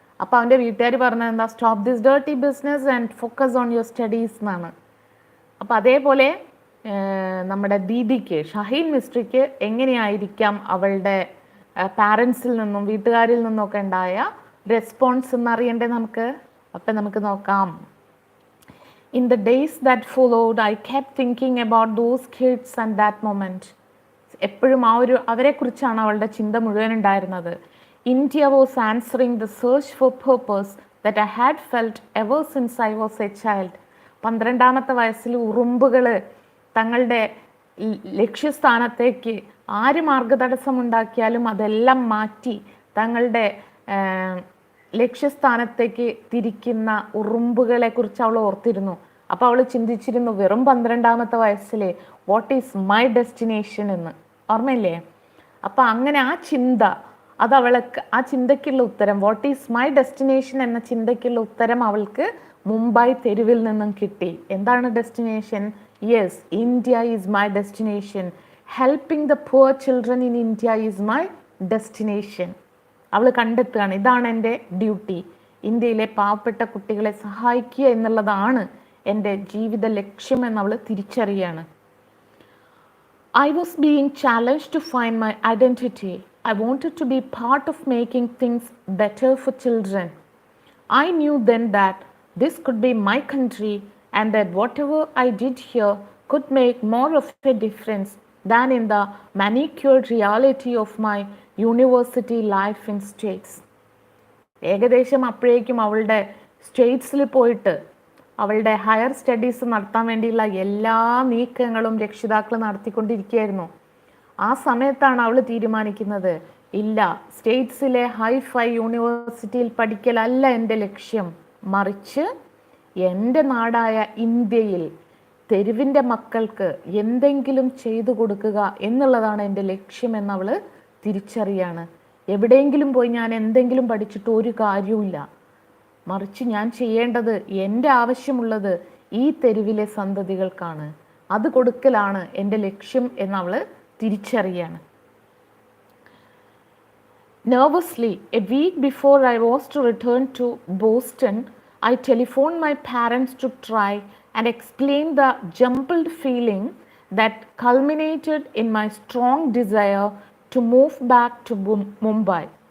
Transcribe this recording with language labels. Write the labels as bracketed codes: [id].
[ml] അപ്പോൾ അവൻ്റെ വീട്ടുകാർ പറഞ്ഞത് എന്താ? [en] stop this dirty business and focus on your studies [ml] എന്നാണ്. അപ്പോൾ അതേപോലെ നമ്മുടെ ദീദിക്ക്, ഷഹീൻ മിസ്ട്രിക്ക് എങ്ങനെയായിരിക്കാം അവളുടെ പാരൻസിൽ നിന്നും വീട്ടുകാരിൽ നിന്നൊക്കെ ഉണ്ടായ റെസ്പോൺസ് എന്നറിയണ്ടേ നമുക്ക്? അപ്പം നമുക്ക് നോക്കാം. [en] In the days that followed, I kept thinking about those kids and that moment. [ml] എപ്പോഴും അവരെക്കുറിച്ചാണ് അവളുടെ ചിന്ത മുഴുവൻ ഉണ്ടായിരുന്നത്. [en] India was answering the search for purpose that I had felt ever since I was a child. [ml] 12-ാമത്തെ വയസ്സിൽ ഉറുമ്പുകൾ തങ്ങളുടെ ലക്ഷ്യസ്ഥാനത്തേക്ക് ആര് മാർഗതടസ്സമുണ്ടാക്കിയാലും അതെല്ലാം മാറ്റി തങ്ങളുടെ ലക്ഷ്യസ്ഥാനത്തേക്ക് തിരിക്കുന്ന ഉറുമ്പുകളെ കുറിച്ച് അവൾ ഓർത്തിരുന്നു. അപ്പോൾ അവൾ ചിന്തിച്ചിരുന്നു, വെറും 12-ാമത്തെ വയസ്സിൽ [en] what is my destination [ml] എന്ന്. ഓർമ്മയില്ലേ? അപ്പം അങ്ങനെ ആ ചിന്ത, അത് അവൾക്ക്, ആ ചിന്തയ്ക്കുള്ള ഉത്തരം, [en] what is my destination [ml] എന്ന ചിന്തയ്ക്കുള്ള ഉത്തരം അവൾക്ക് മുംബൈ തെരുവിൽ നിന്നും കിട്ടി. എന്താണ് [en] Destination? Yes, India is my destination. Helping the poor children in India is my destination. [ml] അവൾ കണ്ടെത്തുകയാണ്, ഇതാണ് എൻ്റെ ഡ്യൂട്ടി, ഇന്ത്യയിലെ പാവപ്പെട്ട കുട്ടികളെ സഹായിക്കുക എന്നുള്ളതാണ് എൻ്റെ ജീവിത ലക്ഷ്യം എന്നവൾ തിരിച്ചറിയാണ്. [en] I was being challenged to find my identity. I wanted to be part of making things better for children. I knew then that this could be my country and that whatever I did here could make more of a difference than in the manicured reality of my university life in States. [ml] ഏകദേശം അപ്പോഴേക്കും അവളുടെ സ്റ്റേറ്റ്സിൽ പോയിട്ട് അവളുടെ higher studies നടത്താൻ വേണ്ടിയുള്ള എല്ലാ നീക്കങ്ങളും രക്ഷിതാക്കൾ നടത്തിക്കൊണ്ടിരിക്കുകയായിരുന്നു. ആ സമയത്താണ് അവൾ തീരുമാനിക്കുന്നത്, ഇല്ല, സ്റ്റേറ്റ്സിലെ ഹൈഫൈ യൂണിവേഴ്സിറ്റിയിൽ പഠിക്കലല്ല എൻ്റെ ലക്ഷ്യം, മറിച്ച് എൻ്റെ നാടായ ഇന്ത്യയിൽ തെരുവിൻ്റെ മക്കൾക്ക് എന്തെങ്കിലും ചെയ്തു കൊടുക്കുക എന്നുള്ളതാണ് എൻ്റെ ലക്ഷ്യമെന്ന് അവൾ തിരിച്ചറിയാണ്. എവിടെയെങ്കിലും പോയി ഞാൻ എന്തെങ്കിലും പഠിച്ചിട്ട് ഒരു കാര്യവുമില്ല, മറിച്ച് ഞാൻ ചെയ്യേണ്ടത്, എൻ്റെ ആവശ്യമുള്ളത് ഈ തെരുവിലെ സന്തതികൾക്കാണ്, അത് കൊടുക്കലാണ് എൻ്റെ ലക്ഷ്യം എന്നവൾ തിരിച്ചറിയാണ്. [en] Nervously, a week before I was to return to Boston, I telephoned my parents to try and explain the jumbled feeling that culminated in my strong desire to move back to Mumbai.